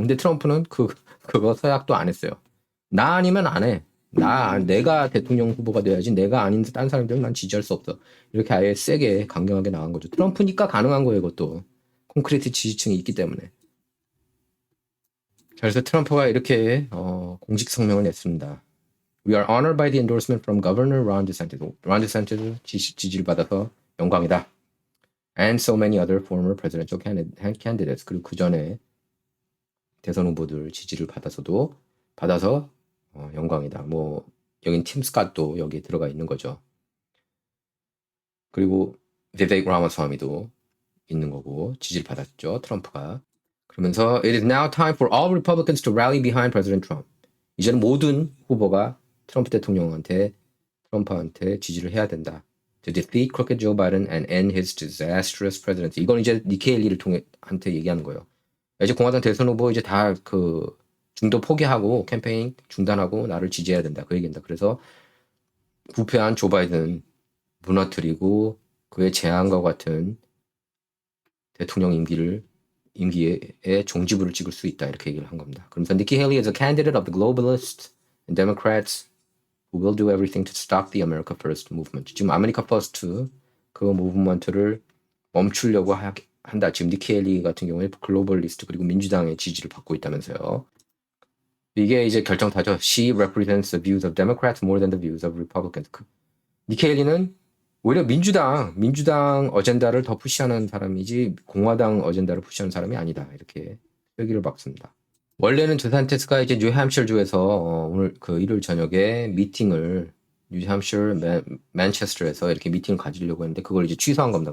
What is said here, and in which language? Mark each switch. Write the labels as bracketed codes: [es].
[ko] 근데 트럼프는 그거 서약도 안 했어요. 나 아니면 안 해. 내가 대통령 후보가 돼야지 내가 아닌 딴 사람들은 난 지지할 수 없어. 이렇게 아예 세게 강경하게 나간 거죠. 트럼프니까 가능한 거예요, 이것도. 콘크리트 지지층이 있기 때문에. 자, 그래서 트럼프가 이렇게 공식 성명을 냈습니다. [en] We are honored by the endorsement from Governor Ron DeSantis. [ko] 론 디샌티스 지지를 받아서 영광이다. [en] And so many other former presidential candidates. [ko] 그리고 그 전에 대선 후보들 지지를 받아서 영광이다. 여긴 팀 스캇도 여기 들어가 있는 거죠. 그리고 비베이크 라마스와미도 있는 거고 지지를 받았죠. 트럼프가. 그러면서 [en] It is now time for all Republicans to rally behind President Trump. [ko] 이제는 모든 후보가 트럼프한테 지지를 해야 된다. [en] To defeat crooked Joe Biden and end his disastrous presidency. [ko] 이건 이제 니키 헬리를 한테 얘기하는 거예요. 이제 공화당 대선 후보 이제 다 중도 포기하고 캠페인 중단하고 나를 지지해야 된다. 그 얘기입니다. 그래서 부패한 조 바이든 무너뜨리고 그의 재앙과 같은 대통령 임기에 종지부를 찍을 수 있다. 이렇게 얘기를 한 겁니다. 그러면서 [en] Nikki Haley is a candidate of the globalists and Democrats who will do everything to stop the America First movement. [ko] 지금 아메리카 퍼스트 그 무브먼트를 멈추려고 한다. 지금 니키 헬리 같은 경우에 글로벌리스트 그리고 민주당의 지지를 받고 있다면서요. 이게 이제 결정타죠. [en] She represents the views of Democrats more than the views of Republicans. [ko] 니키 헤일리는 오히려 민주당 어젠다를 더 푸시하는 사람이지 공화당 어젠다를 푸시하는 사람이 아니다. 이렇게 쐐기를 박습니다. 원래는 드산티스가 이제 뉴햄셔주에서 오늘 그 일요일 저녁에 미팅을 뉴햄셔 맨체스터에서 이렇게 미팅을 가지려고 했는데 그걸 이제 취소한 겁니다.